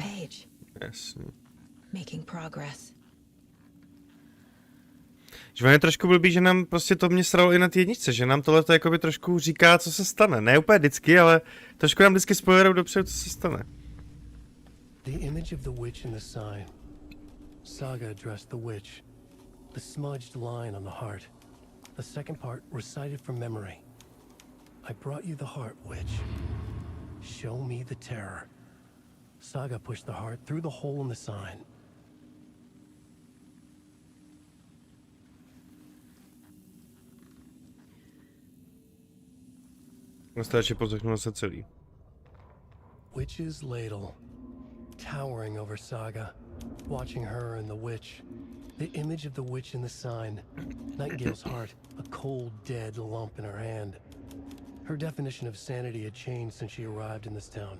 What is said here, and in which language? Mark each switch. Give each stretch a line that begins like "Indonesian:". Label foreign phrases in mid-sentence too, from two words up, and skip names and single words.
Czech: Jasně.
English: Making progress.
Czech: Že on je trošku blbý, že nám prostě to mě sralo i na té jedničce, že nám tohle jakoby trošku říká, co se stane. Ne úplně vždycky, ale trošku nám vždycky spoilerou dopředu, co se stane.
English: The image of the witch in the sign. Saga addressed the witch. The smudged line on the heart. The second part recited from memory. I brought you the heart, witch. Show me the terror. Saga pushed the heart through the hole in the sign.
Czech: Stačí pozdechnul se celý.
English: Witch's ladle, towering over Saga, watching her and the witch. The image of the witch in the sign. Nightingale's heart, a cold, dead lump in her hand. Her definition of sanity had changed since she arrived in this town.